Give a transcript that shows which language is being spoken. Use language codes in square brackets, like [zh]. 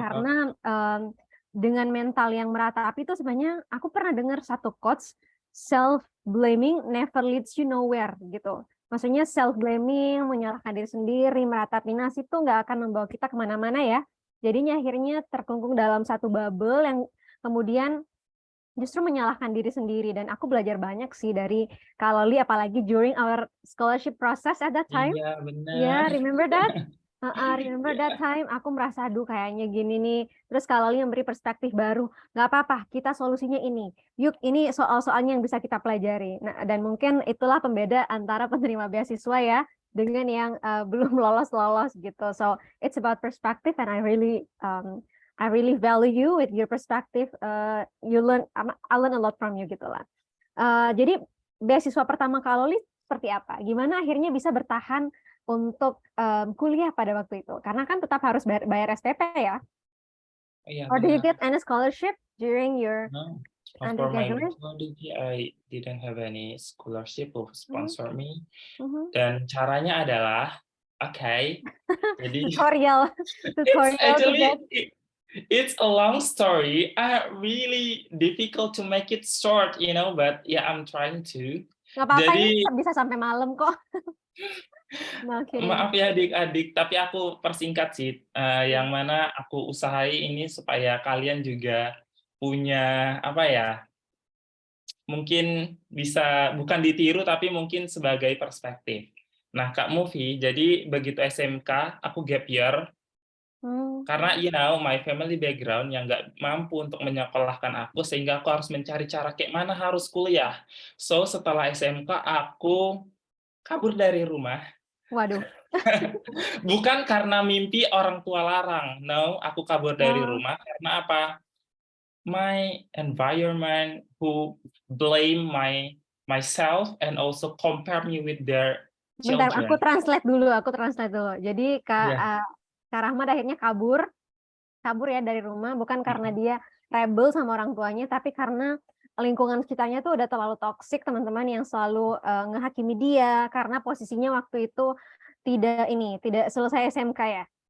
[id] Karena, dengan mental yang meratapi itu sebenarnya aku pernah dengar satu quotes, [en] "Self-blaming never leads you nowhere," [id] gitu. Maksudnya self-blaming, menyalahkan diri sendiri, meratapi nasib itu nggak akan membawa kita ke mana-mana ya. Jadinya akhirnya terkungkung dalam satu bubble yang kemudian justru menyalahkan diri sendiri. Dan aku belajar banyak sih dari Kak Loli, apalagi [en] during our scholarship process at that time. [id] Iya, benar. [en] Ya, remember that? Heeh, remember that [id] Iya. time aku merasa, "Aduh kayaknya gini nih." Terus Kak Loli memberi perspektif baru, "Nggak apa-apa, kita solusinya ini. Yuk, ini soal-soalnya yang bisa kita pelajari." Nah, dan mungkin itulah pembeda antara penerima beasiswa ya, dengan yang, belum lolos-lolos gitu. [en] So, it's about perspective and I really value you with your perspective, I learn a lot from you [id] gitulah. Jadi beasiswa pertama Kak Loli seperti apa? Gimana akhirnya bisa bertahan untuk, kuliah pada waktu itu? Karena kan tetap harus bayar SPP ya? Iya, [en] Or do you [id] benar. [en] get any scholarship during your No, for my undergraduate? methodology, I didn't have any scholarship who sponsor me. mhm. [id] Dan caranya adalah, oke, jadi [en] Tutorial it's tutorial to get. actually it's a long story. Really difficult to make it short, but yeah, I'm trying to. [id] Nggak apa-apa, ini Jadi bisa sampai malam kok. [en] No kidding. [id] maaf ya adik-adik, tapi aku persingkat sih, yang Mmm, mana aku usahai ini supaya kalian juga punya apa ya, mungkin bisa bukan ditiru, tapi mungkin sebagai perspektif. Nah, Kak Mufi, jadi begitu SMK, aku gap year, mmm, karena [en] my family background [id] yang nggak mampu untuk menyekolahkan aku, sehingga aku harus mencari cara kayak mana harus kuliah. So, setelah SMK, aku kabur dari rumah, waduh. bukan karena mimpi orang tua larang, no, aku kabur dari Oh, rumah karena apa? [en] My environment who blame myself and also compare me with their [id] bentar, [en] children. [id] aku translate dulu. Jadi Iya, Kak Rahmat akhirnya kabur kabur ya dari rumah, bukan karena mhm, dia rebel sama orang tuanya, tapi karena lingkungan sekitarnya tuh udah terlalu toksik, teman-teman yang selalu, ngehakimi dia, karena posisinya waktu itu tidak selesai SMK ya?